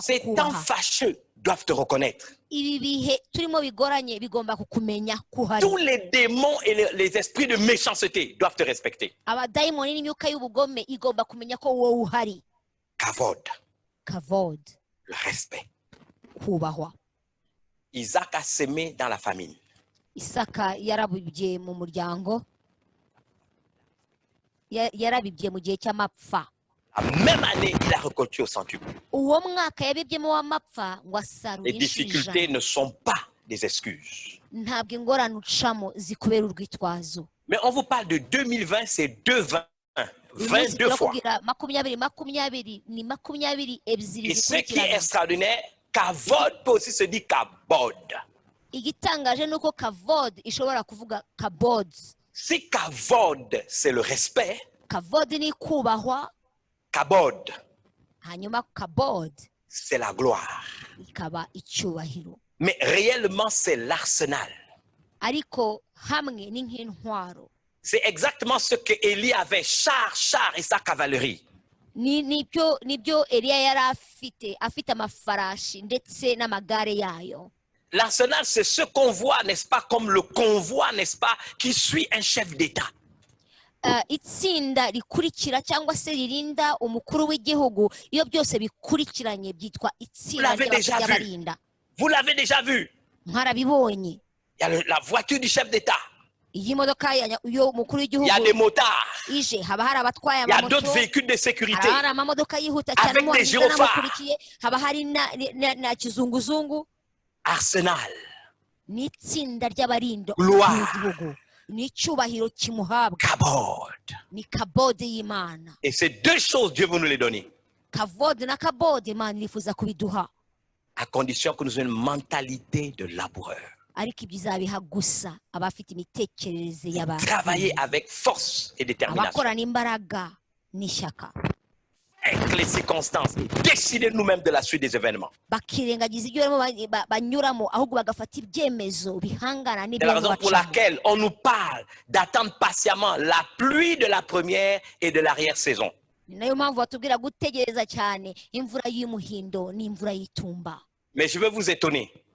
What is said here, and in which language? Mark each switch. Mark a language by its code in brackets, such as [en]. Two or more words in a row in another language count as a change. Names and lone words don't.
[fr] Ces temps [rw] kukubaha. [fr] fâcheux doivent te reconnaître. [rw] Ibi bihe turimo bigoranye bigomba kukumenya kuhari. [fr] Tous les démons et les esprits de méchanceté doivent te respecter. [rw] Abadayimoni n'imyuka y'ubugome igomba kumenya ko wowe uhari. [fr] Kavod, Kavod, le respect. [rw] kubahwa. [fr] Isaac a semé dans la famine. [rw] Isaka yarabibye mu muryango, yarabibye mu gihe cy'amapfa. [fr] La même année, il a récolté au centuple. [rw] Uwo mwaka yabibyemo w'amapfa ngo asarura [fr] Les difficultés [rw] inshija. [fr] ne sont pas des excuses. [rw] Ntabwo ingorane ucamo zikubera urwitwazo. [fr] Mais on vous parle de 2020, c'est 2-20. 22 fois. [rw] Makumyabiri ni 20 ebyiri [fr] Et ce qui est [rw] zikurikirana. [fr] extraordinaire, kavod peut aussi se dire kabod. [rw] Igitangaje ni uko kavod ishobora kuvuga kabod. [fr] Si kavod, c'est le respect, [rw] Kavod ni kubahwa, kabod, hanyuma kabod [fr] c'est la gloire. [rw] ikaba icyubahiro. [fr] Mais réellement, c'est l'arsenal. [rw] Ariko hamwe ni nk'intwaro. [fr] C'est exactement ce que Élie avait, char et sa cavalerie. [rw] Nibyo Eliya yari afite amafarashi ndetse n'amagare yayo. [fr] L'arsenal, c'est ce qu'on voit, n'est-ce pas, comme le convoi, n'est-ce pas, qui suit un chef d'État. [rw] itsinda rikurikira cyangwa se ririnda umukuru w'igihugu, iyo byose bikurikiranye byitwa itsinda ry'abarinda. [fr] Vous l'avez déjà vu. [rw] Mwarabibonye. [fr] Il y a la voiture du chef d'État. [rw] Iyi modoka y'umukuru w'igihugu. [fr] Il y a des motards. [rw] Ije haba hari abatwaye amamoto. [fr] Il y a d'autres véhicules de sécurité. [rw] Haba hari amamodoka yihuta cyane [fr] avec des gyrophares. [rw] Haba hari na kizunguzungu. Arsenal. Ni itsinda ry'abarinda igihugu. Ni icyubahiro kimuhabwa. Kabod. Ni kabod y'Imana. [fr] Et ces deux choses, Dieu veut nous les donner. [rw] Kavod na kabod Imana irifuza kubiduha. [fr] À condition que nous ayons une mentalité de laboureur. [rw] Ariko ibizabiha gusa abafite imitekerereze y'abantu. [fr] Travailler avec force et détermination. [rw] Abakorana imbaraga n'ishyaka. [fr] Avec les circonstances et décider nous-mêmes de la suite des événements. C'est la raison pour laquelle on nous parle d'attendre patiemment la pluie de la première et de l'arrière-saison. Mais je veux vous étonner.